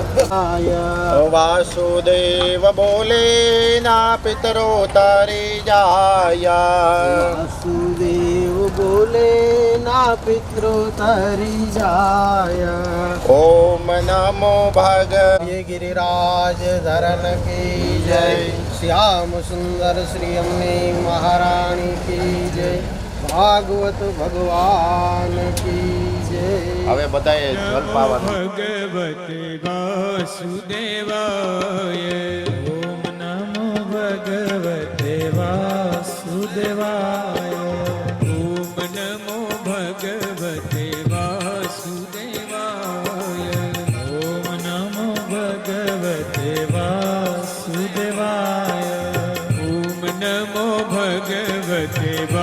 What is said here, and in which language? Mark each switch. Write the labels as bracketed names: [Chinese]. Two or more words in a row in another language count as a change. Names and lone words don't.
[Gujarati] વાસુદેવ બોલે ના પિતરો તારી જાયા। વાસુદેવ બોલે ના પિતરો તરી જાય। [Sanskrit] ओम नमो भग [Hindi] ये गिरिराज धरन की जय। श्याम सुंदर श्री अम्मे महारानी की जय। भागवत भगवान की जय। [Gujarati] હવે બધાએ જલ પાવાનું। [Sanskrit] भगवते वासुदेवाय ओम नमो भगवते वासुदेवाय ओम नमो भगवते वासुदेवाय ओम नमो भगवते वासुदेवाय ओम नमो भगवते